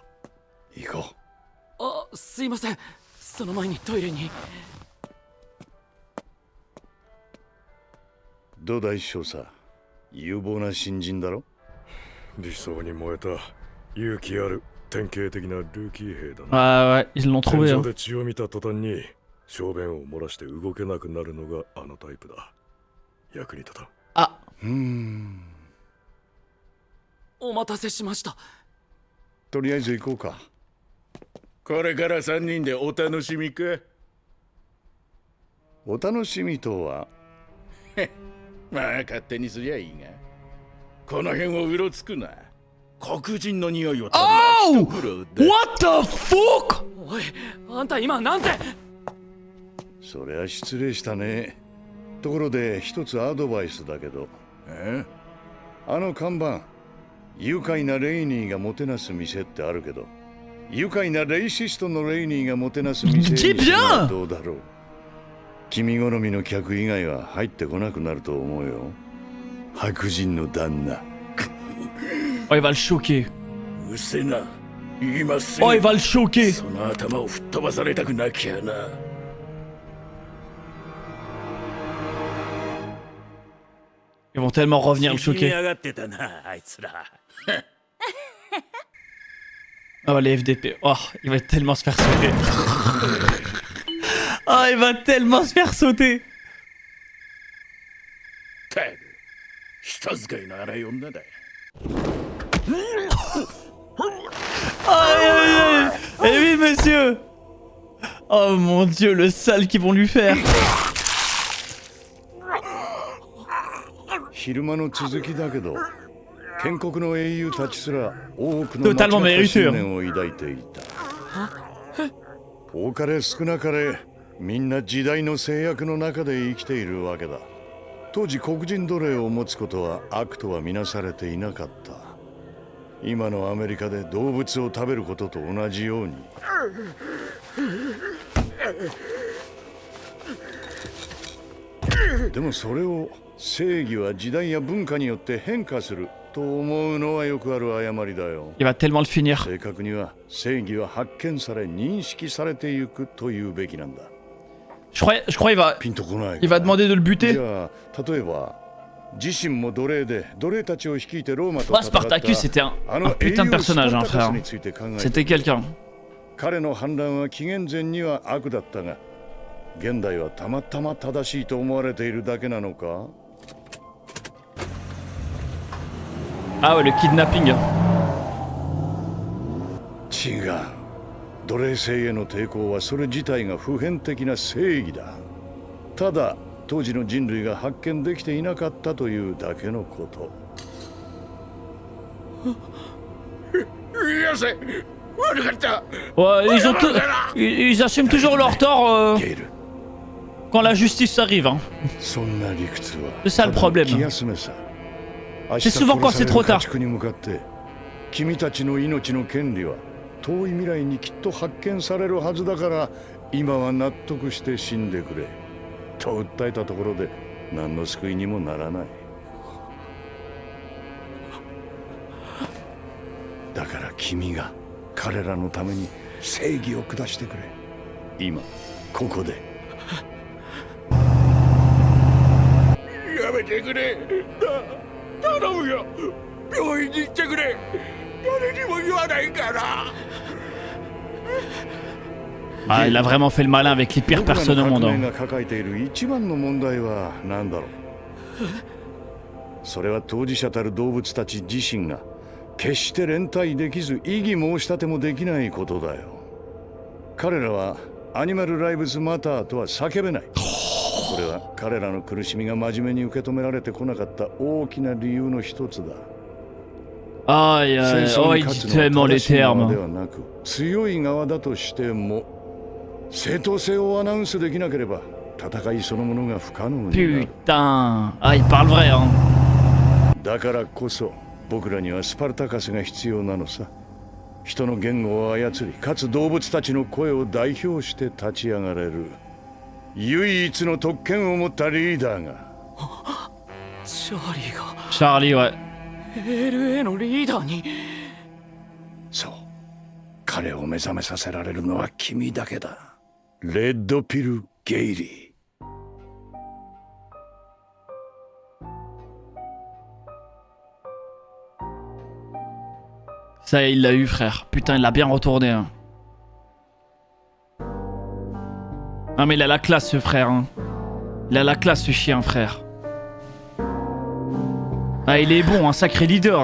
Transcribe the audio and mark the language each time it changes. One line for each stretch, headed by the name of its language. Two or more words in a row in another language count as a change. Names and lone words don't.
Japanese: 行こう。あすいませんその前にトイレにどうだい少佐、有望な新人だろ。理想に燃えた勇気ある典型的なルーキー兵だな。
French: Ah ouais, ils l'ont
Japanese: 天
French: trouvé.
Japanese: 井
French: Hein.
Japanese: で血を見た途端に小便を漏らして動けなくなるのがあのタイプだ。役に立たん。 Ah. お待たせしましたとりあえず行こうか。これから3人でお楽しみか。お楽しみとはまあ勝手にすりゃいいがこの辺をうろつくな黒人の匂いを Oh! 一苦労だ
English: What the fuck?
Japanese: おいあんた今なんてそりゃ失礼したね。ところで一つアドバイスだけど、あの看板愉快なレイニーがもてなす店ってあるけど愉快なレイシストのレイニーがもてなす店にするのはどうだろう。君好みの客以外は入ってこなくなると思うよ。白人の旦那。
French: Oh, il va le choquer.
Japanese: うせな今すぐ
French: Oh, il va le choquer.
Japanese: その頭を吹っ飛ばされたくなきゃな。
French: Ils vont tellement revenir le
Japanese: 縮み
French: choquer.
Japanese: 上がってたなあいつら。
French: Oh, les FDP. Oh, il va tellement se faire sauter. Oh, il va tellement se faire sauter.
Japanese: たく人使いの荒い女だ。 Aïe aïe aïe.
French: Eh oui monsieur. Oh mon dieu, le sale qu'ils vont lui faire.
Japanese: 昼間の続きだけど、建国の英雄たちすら多くの
French: Totalement
Japanese: 間違った
French: mérité.
Japanese: 信念を抱いていた。多かれ少なかれ、みんな時代の制約の中で生きているわけだ。当時黒人奴隷を持つことは悪とは見なされていなかった。今のアメリカで動物を食べることと同じように。でもそれを正義は時代や文化によって変化すると思うのはよくある誤りだよ。
French: Il va tellement le finir.
Japanese: 正確には正義は発見され認識されていくというべきなんだ。
French: Je crois
Japanese: ピンとこない。
French: il va demander de le buter.
Japanese: じゃあ例えば自身も奴隷で奴隷たちを率いてローマと
French: Bah,
Japanese: 戦った
French: Spartacus c'était un putain de personnage, hein, frère. C'était quelqu'un.
Japanese: 彼の反乱は紀元前には悪だったが、現代はたまたま正しいと思われているだけなのか？
French: Ah ouais, le kidnapping.
Japanese: 違う。奴隷制への抵抗はそれ自体が普遍的な正義だ。ただ当時の人類が発見できていなかったというだけのこと。いやせ、悪かった。
French: Ouais, ils assument toujours leur tort
Japanese: ゲイル。
French: quand la justice arrive. Hein.
Japanese: そんな理屈は
French: C'est ça le problème.
Japanese: 気休めさ。
French: C'est souvent quand c'est trop tard.
Japanese: 家畜に向かって君たちの命の権利は遠い未来にきっと発見されるはずだから今は納得して死んでくれと訴えたところで何の救いにもならない。だから君が彼らのために正義を下してくれ。今ここで。やめてくれ。頼むよ。病院に行ってくれ。誰にも言わないから。
French: Ah, il a vraiment fait le malin avec les pires personnes au monde.
Japanese: 僕ら
French: Hein.
Japanese: が抱えている一番の問題は何だろう。それは当事者たる動物たち自身が決して連帯できず異議申し立てもできないことだよ。彼らはアニマルライブズマターとは叫べない。これは彼らの苦しみが真面目に受け止められてこなかった大きな理由の一つだ。
French: Aïe, aïe, oh, il dit tellement les termes.
Japanese: ではなく強い側だとしても正当性をアナウンスできなければ戦いそのものが不可能になる。
French: Putain. Ah, il parle vrai, hein.
Japanese: だからこそ僕らにはスパルタカスが必要なのさ。人の言語を操りかつ動物たちの声を代表して立ち上がれる唯一の特権を持ったリーダーが。チャーリーが
French: Charlie, ouais.
Japanese: LA のリーダーに。そう、彼を目覚めさせられるのは君だけだ。レッドピル・ゲイリー。
French: Ça y est, il l'a eu, frère. Putain, il l'a bien retourné. Hein. Non, mais il a la classe, ce frère. Hein. Il a la classe, ce chien, frère. Ah, il est bon, un sacré leader.